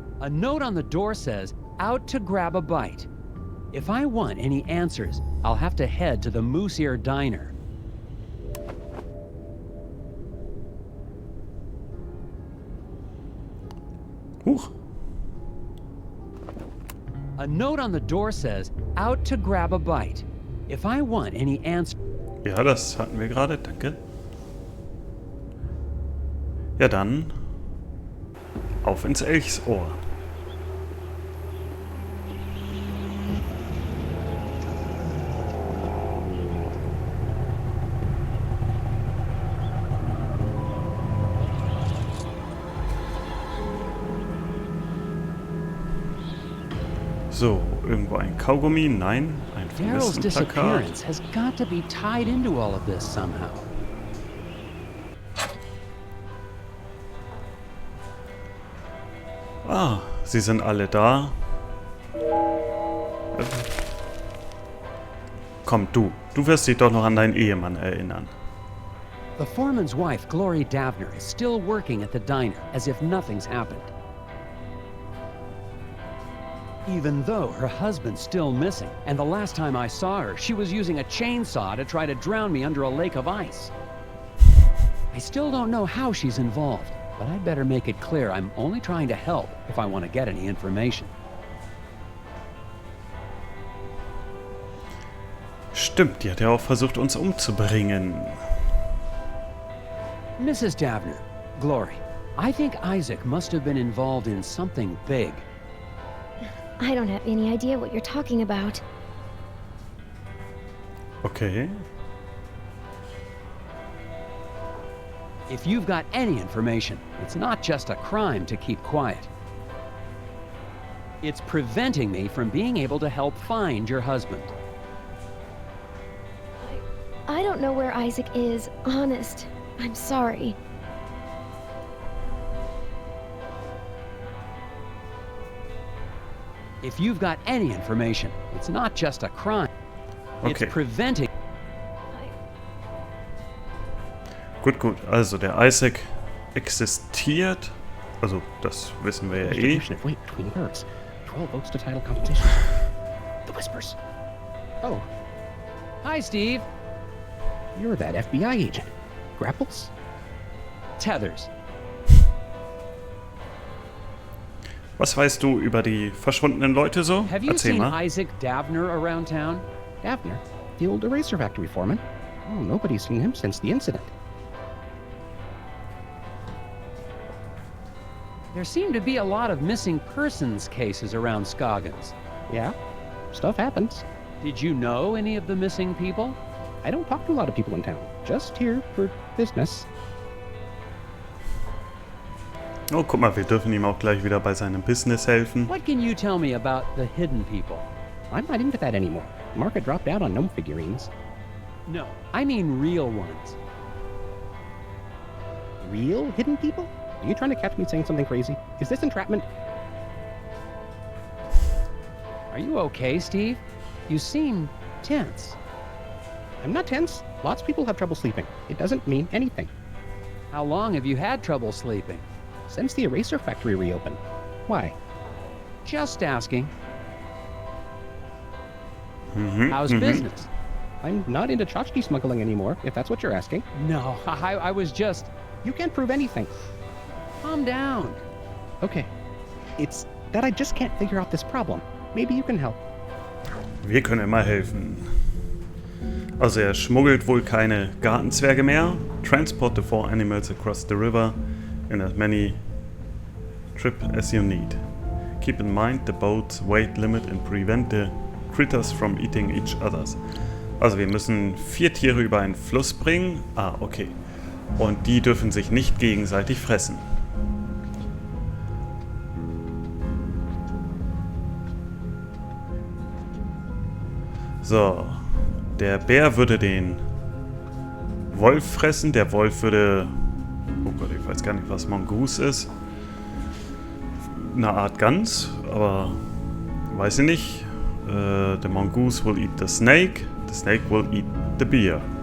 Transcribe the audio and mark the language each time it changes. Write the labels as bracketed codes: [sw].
[en] A note on the door says, "Out to grab a bite." If I want any answers, I'll have to head to the Moose Ear Diner. [de] Huch. [en] A note on the door says, "Out to grab a bite." If I want any answers... [de] Ja, das hatten wir gerade, danke. Ja dann, auf ins Elchsohr. So, irgendwo ein Kaugummi? Nein, ein [en] Daryl's [de] Vermisstenplakat. [en] disappearance has got to be tied into all of this somehow. [de] Ah, sie sind alle da. Komm, du wirst dich doch noch an deinen Ehemann erinnern. [en] The foreman's wife, Glory Davner, is still working at the diner as if nothing's happened. Even though her husband's still missing, and the last time I saw her, she was using a chainsaw to try to drown me under a lake of ice. I still don't know how she's involved, but I'd better make it clear I'm only trying to help if I want to get any information. [de] Stimmt, die hat ja auch versucht, uns umzubringen. [en] Mrs. Davner, Glory, I think Isaac must have been involved in something big. I don't have any idea what you're talking about. Okay. If you've got any information, it's not just a crime to keep quiet. It's preventing me from being able to help find your husband. I don't know where Isaac is, honest. I'm sorry. If you've got any information, it's not just a crime. Okay. It's preventing. [de] Gut, gut. Also der Isaac existiert. Also das wissen wir ja eh. [en] Distribution of weight between birds. 12 votes to title competition. The Whispers. Oh, Hi, Steve. you're that FBI agent. Grapples? Tethers. [de] Was weißt du über die verschwundenen Leute so? [en] Have you [de] Erzähl [en] seen [de] mal. [en] Isaac Davner around town? Davner, the old eraser factory foreman. Oh, nobody's seen him since the incident. There seem to be a lot of missing persons cases around Scoggins. Yeah, stuff happens. Did you know any of the missing people? I don't talk to a lot of people in town. Just here for business. [de] Oh, guck mal, wir dürfen ihm auch gleich wieder bei seinem Business helfen. [en] What can you tell me about the hidden people? I'm not into that anymore. The market dropped out on gnome figurines. No, I mean real ones. Real hidden people? Are you trying to catch me saying something crazy? Is this entrapment? Are you okay, Steve? You seem tense. I'm not tense. Lots of people have trouble sleeping. It doesn't mean anything. How long have you had trouble sleeping? Since the eraser factory reopened. Why? Just asking. Mhm, How's business? I'm not into tchotchke smuggling anymore, if that's what you're asking. No, I was just... You can't prove anything. Calm down. Okay. It's that I just can't figure out this problem. Maybe you can help. [de] Wir können immer helfen. Also er schmuggelt wohl keine Gartenzwerge mehr. Transport the 4 animals across the river in as many trip as you need. Keep in mind the boat's weight limit and prevent the critters from eating each others. Also wir müssen 4 Tiere über einen Fluss bringen. Ah, okay. Und die dürfen sich nicht gegenseitig fressen. So, der Bär würde den Wolf fressen. Der Wolf würde... Oh Gott, ich weiß gar nicht, was Mongoose ist. Eine Art Gans, aber weiß ich nicht. [en] The mongoose will eat the snake. The snake will eat the bear.